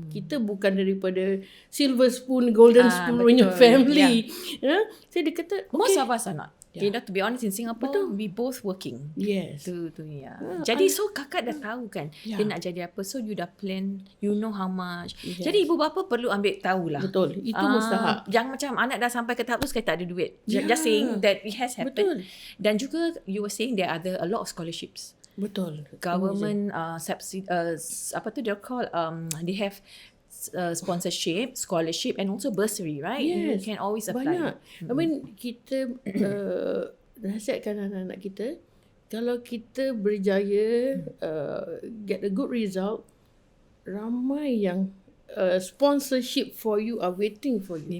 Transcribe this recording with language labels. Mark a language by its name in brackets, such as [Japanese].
[Malay] Kita bukan daripada [English] silver spoon, golden spoon in your family. [Malay] So dia kata, okay. [English] Most of us are not. You know, to be honest, in Singapore, we both working. Yes. [Malay] Jadi, so kakak dah tahu kan, dia nak jadi apa. [English] So, you dah plan, you know how much. [Malay] Jadi, ibu bapa perlu ambil tahulah. Betul. Itu mustahak. Jangan macam anak dah sampai ke tahap tu, sekali tak ada duit. [English] Just saying that it has happened. [Malay] Dan juga, [English] you were saying there are a lot of scholarships. [Malay] Betul. [English] Government, [Malay] apa tu dia [English] call, they have sponsorship, scholarship and also bursary, right? You Yes, can always apply. [Malay] banyak. I mean, kita nasihatkan anak-anak kita, kalau kita berjaya [English] get a good result, [Malay] ramai yang [English] sponsorship for you are waiting for you.